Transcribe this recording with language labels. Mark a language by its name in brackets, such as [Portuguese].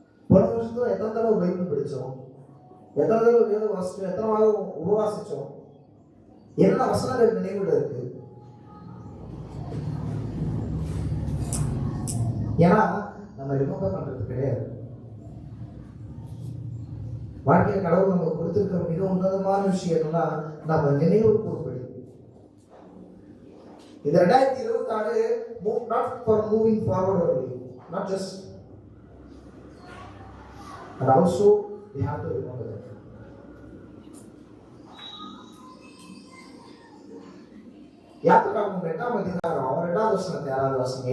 [Tamil] போன வருஷத்துல எத்தனை தடவை பைபிள் படிச்சோம், எத்தனை தடவை வேதம் வாசிச்சோம், எத்தனை வாரம் உபவாசிச்சோம், என்ன வசனங்கள் நினைவுல இருக்கு. ஏன்னா நம்ம ரிமெம்பர் பண்றது கிடையாது. வாழ்க்கையில் கடவுள் நம்ம கொடுத்திருக்கிற மிக உன்னதமான விஷயம்னா நம்ம நினைவு கூறுபடி. இந்த [English] 2026 not for moving forward only, not just, and also we have to remember that. [Tamil] யாத்திராகமம் 8ஆம் அதிகாரம் 2வது வசனத்தை யாராவது வாசிங்க.